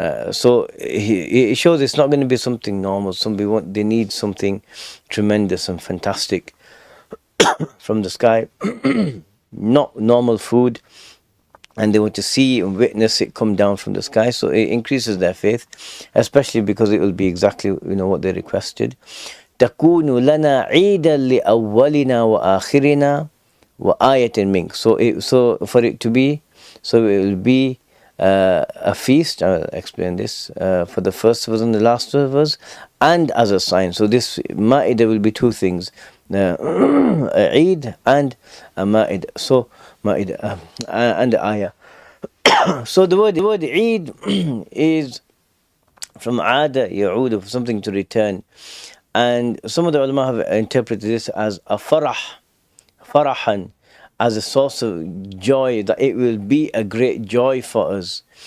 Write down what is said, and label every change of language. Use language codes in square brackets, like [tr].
[en] So it shows it's not going to be something normal. They need something tremendous and fantastic from the sky. Not normal food, and they want to see and witness it come down from the sky. So it increases their faith, especially because it will be exactly what they requested. [ar] تكون لنا عيدا لأولنا وآخرنا وآية منك. [en] So for it to be, so it will be a feast. I'll explain this for the first of us and the last of us, and as a sign. So this Ma'idah will be two things: Eid and a Ma'idah. So Ma'idah and the ayah. So the word Eid is from Ada Ya'ud, something to return, and some of the ulama have interpreted this as a farahan, as a source of joy, that it will be a great joy for us.